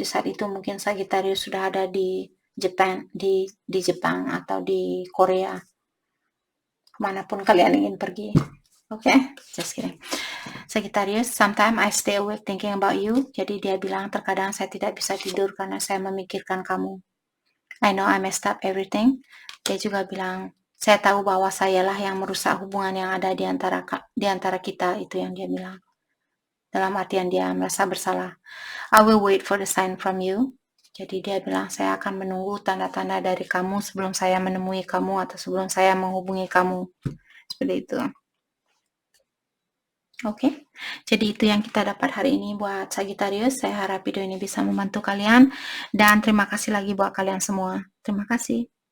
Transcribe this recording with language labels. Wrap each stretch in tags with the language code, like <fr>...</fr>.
<id>Di saat itu mungkin Sagittarius sudah ada di Jepang atau di Korea, kemanapun kalian ingin pergi.</id> <en>Okay, just kidding. Sagittarius, sometimes I stay awake thinking about you.</en> <id>Jadi dia bilang, terkadang saya tidak bisa tidur karena saya memikirkan kamu.</id> <en>I know I messed up everything.</en> <id>Dia juga bilang, saya tahu bahwa sayalah yang merusak hubungan yang ada di antara kita, itu yang dia bilang. Dalam artian dia merasa bersalah.</id> <en>I will wait for the sign from you.</en> <id>Jadi dia bilang, saya akan menunggu tanda-tanda dari kamu sebelum saya menemui kamu atau sebelum saya menghubungi kamu. Seperti itu. Oke, jadi itu yang kita dapat hari ini buat Sagittarius. Saya harap video ini bisa membantu kalian. Dan terima kasih lagi buat kalian semua. Terima kasih.</id>